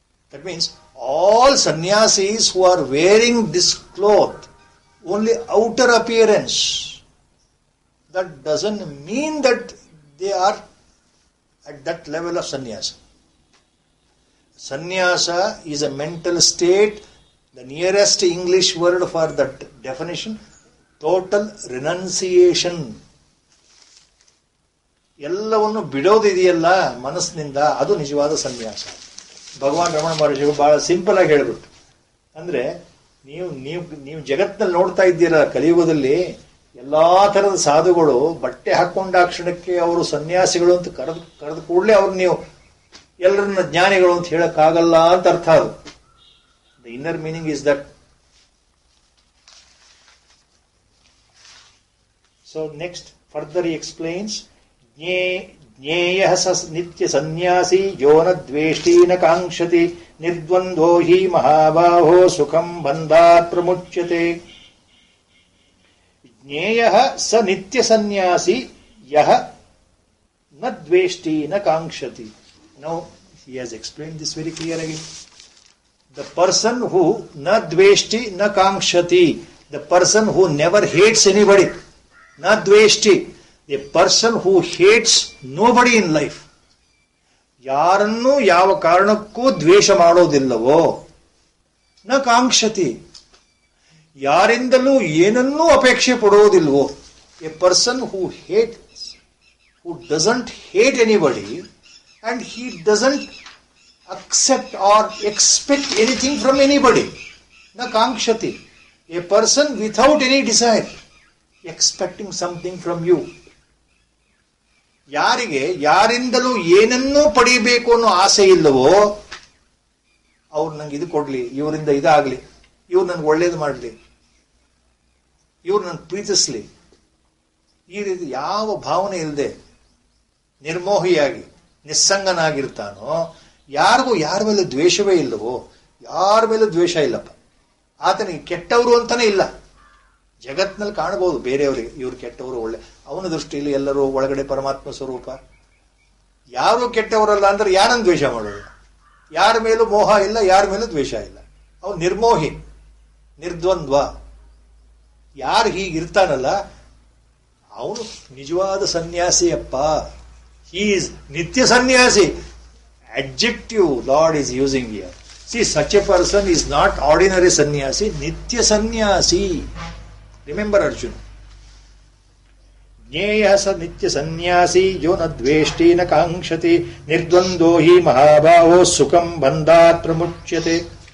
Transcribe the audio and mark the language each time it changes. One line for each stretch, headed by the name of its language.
English: That means all sannyasis who are wearing this cloth, only outer appearance, that doesn't mean that they are at that level of sannyasa. Sannyasa is a mental state. The nearest English word for that definition, total renunciation.
Kannada: ಎಲ್ಲವನ್ನು ಬಿಡೋದಿದೆಯಲ್ಲ ಮನಸ್ಸಿನಿಂದ, ಅದು ನಿಜವಾದ ಸನ್ಯಾಸ. ಭಗವಾನ್ ರಮಣ ಮಹರ್ಷಿಗಳು ಬಹಳ simple ಆಗಿ ಹೇಳ್ಬಿಟ್ಟು, ಅಂದ್ರೆ ನೀವು ನೀವು ನೀವು ಜಗತ್ತಿನಲ್ಲಿ ನೋಡ್ತಾ ಇದ್ದೀರ, ಕಲಿಯುಗದಲ್ಲಿ ಎಲ್ಲಾ ತರದ ಸಾಧುಗಳು ಬಟ್ಟೆ ಹಾಕೊಂಡ ಕ್ಷಣಕ್ಕೆ ಅವರು ಸನ್ಯಾಸಿಗಳು ಅಂತ ಕರೆದ ಕೂಡಲೇ ಅವ್ರು ನೀವು ಎಲ್ಲರನ್ನ ಜ್ಞಾನಿಗಳು ಅಂತ ಹೇಳಕ್ಕಾಗಲ್ಲ ಅಂತ ಅರ್ಥ. ಅದು
English: The inner meaning is that. So next further he explains,
Sanskrit: ಜ್ಞೇಯ ನಿತ್ಯ ಸನ್ಯಾಸಿ ಯೋ ನ ದ್ವೇಷ್ಟಿ ನ ಕಾಂಕ್ಷತಿ ನಿರ್ದ್ವಂದ್ವೋ ಹಿ ಮಹಾಬಾಹೋ ಸುಖಂ ಬಂಧಾತ್ ಪ್ರಮುಚ್ಯತೆ. ಜ್ಞೇಯ ಸ ನಿತ್ಯ ಸನ್ಯಾಸಿ ಯಹ ನ ದ್ವೇಷ್ಟಿ ನ ಕಾಂಕ್ಷತಿ.
English: Now he has explained this very clear again. The person who
Sanskrit: na dveshti na kankshati,
English: the person who never hates anybody, na dveshti, the person who hates nobody in life,
Kannada: ಯಾರನ್ನೂ ಯಾವ ಕಾರಣಕ್ಕೂ ದ್ವೇಷ ಮಾಡೋದಿಲ್ಲವೋ, ನ ಕಾಂಕ್ಷತಿ, ಯಾರಿಂದಲೂ ಏನನ್ನೂ ಅಪೇಕ್ಷೆ ಪಡೋದಿಲ್ವೋ.
English: A person who doesn't hate anybody and he doesn't accept or expect anything from anybody.
Sanskrit: Na kankshati,
English: a person without any desire, expecting something from you.
Kannada: ಯಾರಿಗೆ ಯಾರಿಂದಲೂ ಏನನ್ನೂ ಪಡೆಯಬೇಕು ಅನ್ನೋ ಆಸೆ ಇಲ್ಲವೋ, ಅವ್ರು ನಂಗೆ ಇದು ಕೊಡ್ಲಿ, ಇವರಿಂದ ಇದಾಗ್ಲಿ, ಇವ್ರು ನನ್ಗೆ ಒಳ್ಳೇದು ಮಾಡಲಿ, ಇವ್ರು ನನ್ ಪ್ರೀತಿಸ್ಲಿ, ಈ ರೀತಿ ಯಾವ ಭಾವನೆ ಇಲ್ಲದೆ ನಿರ್ಮೋಹಿಯಾಗಿ ನಿಸ್ಸಂಗನಾಗಿರ್ತಾನೋ, ಯಾರಿಗೂ ಯಾರ ಮೇಲೆ ದ್ವೇಷವೇ ಇಲ್ಲವೋ, ಯಾರ ಮೇಲೂ ದ್ವೇಷ ಇಲ್ಲಪ್ಪ, ಆತನಿಗೆ ಕೆಟ್ಟವರು ಅಂತಾನೆ ಇಲ್ಲ. ಜಗತ್ನಲ್ಲಿ ಕಾಣಬಹುದು ಬೇರೆಯವರಿಗೆ ಇವ್ರು ಕೆಟ್ಟವರು ಒಳ್ಳೆ, ಅವನ ದೃಷ್ಟಿಯಲ್ಲಿ ಎಲ್ಲರೂ ಒಳಗಡೆ ಪರಮಾತ್ಮ ಸ್ವರೂಪ. ಯಾರು ಕೆಟ್ಟವರಲ್ಲ ಅಂದ್ರೆ ಯಾರನ್ನು ದ್ವೇಷ ಮಾಡೋದು? ಯಾರ ಮೇಲೂ ಮೋಹ ಇಲ್ಲ, ಯಾರ ಮೇಲೂ ದ್ವೇಷ ಇಲ್ಲ. ಅವನು ನಿರ್ಮೋಹಿ, ನಿರ್ದ್ವಂದ್ವ. ಯಾರು ಹೀಗಿರ್ತಾನಲ್ಲ ಅವನು ನಿಜವಾದ ಸನ್ಯಾಸಿಯಪ್ಪ.
English: He is Nitya Sannyasi. Adjective Lord is using here. See, such a person is not ordinary sannyasi, Nitya Sannyasi. Remember Arjuna.
Sanskrit: Jneyah sa Nitya Sannyasi yo na dveshti na kankshati nirdvando hi mahabhaho sukham bandhat pramuchyate.